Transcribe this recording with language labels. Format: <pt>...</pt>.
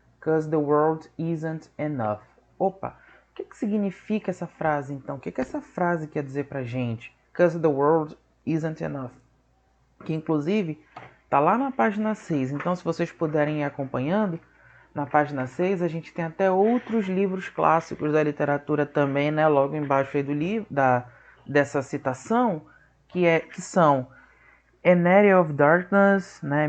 <en>'Cause the world isn't enough.</en> <pt>Opa, o que significa essa frase então? O que essa frase quer dizer pra gente?</pt> <en>'Cause the world isn't enough.</en> <pt>Que inclusive tá lá na página 6. Então, se vocês puderem ir acompanhando, na página 6 a gente tem até outros livros clássicos da literatura também, né? Logo embaixo aí do livro, dessa citação, que são An Area of Darkness, né?</pt>